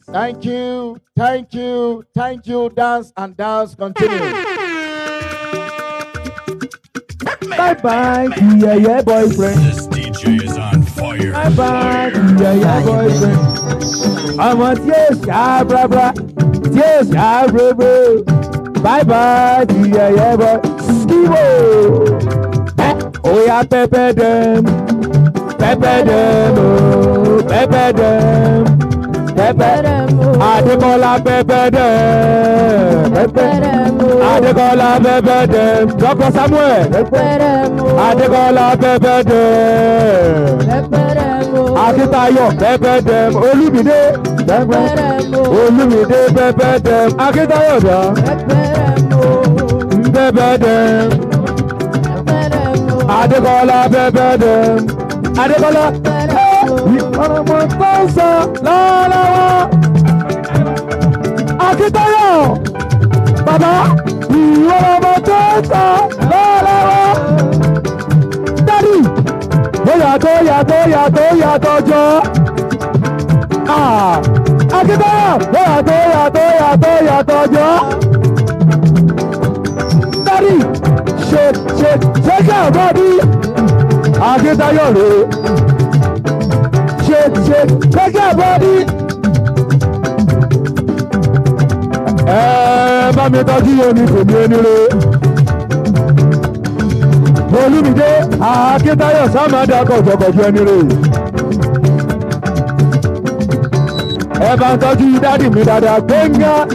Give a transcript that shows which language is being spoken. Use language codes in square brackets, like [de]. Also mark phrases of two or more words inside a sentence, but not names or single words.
[en] Thank you, thank you, thank you. Dance and dance continue. Bye-bye, yeah, boyfriend. This DJ is on fire. Bye-bye, yeah, boyfriend. I'm on tears, bra bra. Tears, bra bra. Bye-bye, yeah, boy. Skibo. Oh, yeah, pepper them. Pepper them, oh, pepper them. Pepper them, oh. Adekola pepper them. Pepper them, oh. Adekola pepper them. Dr. Samuel. Pepper them, oh. Adekola pepper them. Pepper them, oh. Akitayo pepper them. Olumide. Pepper them, oh. Olumide pepper them. Akitayo da. Pepper them, oh. Pepper them. Pepper them, oh. Adekola pepper them. [yo] Adekola, ọmọ tó ń sọ lọ́wọ́lọ́wọ́. Akíntayọ̀, bàbá, ìwọ ọmọ tó ń sọ lọ́wọ́lọ́wọ́. Dádì, ó yàtọ̀ jọ. Akíntayọ̀, ó yàtọ̀ jọ. Dádì, [en] shake your body. [yo] Akíntayọ̀ rè é. [en] Shake your body. [yo] Bá mi tọ́jú omi kò ní ẹni rè. Olúmídé Akíntayọ̀ sámádà kọ̀jọ̀kọ̀jọ̀ ẹni rè. Bá ń tọ́jú dádì mi dáadáa Gbénga.